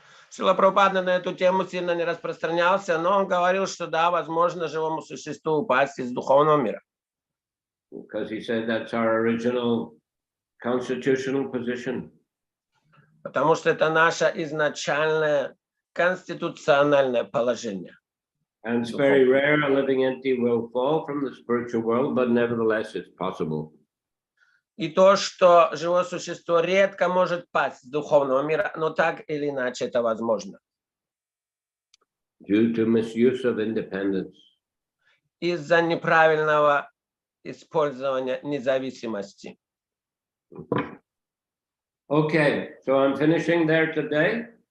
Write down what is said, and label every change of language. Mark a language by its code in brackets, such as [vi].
[ru] Шрила Прабхупада на эту тему сильно не распространялся, но он говорил, что да, возможно живому существу упасть из духовного мира. [en] Because he said that's our original constitutional position. [ru] Потому что это наше изначальное конституциональное положение. [en] And it's very rare a living entity will fall from the spiritual world, but nevertheless it's possible. [ru] И то, что живое существо редко может пасть с духовного мира, но так или иначе это возможно. [en] Due to misuse of independence. [ru] Из-за неправильного использования независимости. [en] Okay, so I'm finishing there today.